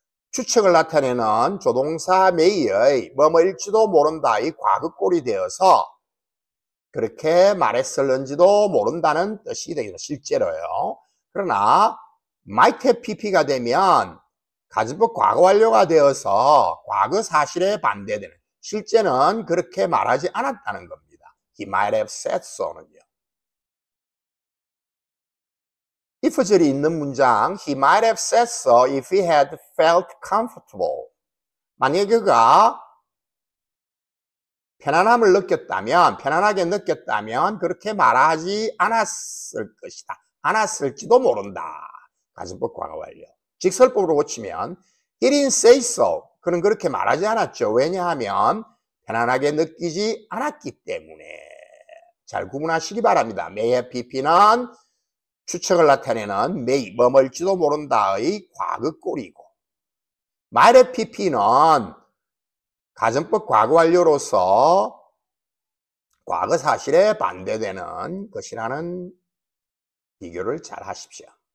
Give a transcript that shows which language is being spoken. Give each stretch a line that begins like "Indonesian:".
Korean: 추측을 나타내는 조동사 may의 뭐뭐일지도 모른다의 과거꼴이 되어서 그렇게 말했을는지도 모른다는 뜻이 되겠습니다. 실제로요. 그러나 might have pp가 되면 가정법 과거 완료가 되어서 과거 사실에 반대되는 실제는 그렇게 말하지 않았다는 겁니다.
English: He might have said so는요.
Korean: if절이 있는 문장
English: He might have said so if he had felt comfortable.
Korean: 만약에 그가 편안함을 느꼈다면, 편안하게 느꼈다면 그렇게 말하지 않았을 것이다. 않았을지도 모른다. 가정법 과거 완료. 직설법으로 고치면
English: He didn't say so.
Korean: 그는 그렇게 말하지 않았죠. 왜냐하면 편안하게 느끼지 않았기 때문에. 잘 구분하시기 바랍니다. may have pp는 추측을 나타내는 may, 뭐뭐일지도 모른다의 과거꼴이고 might have pp는 가정법 과거 완료로서 과거 사실에 반대되는 것이라는 비교를 잘 하십시오.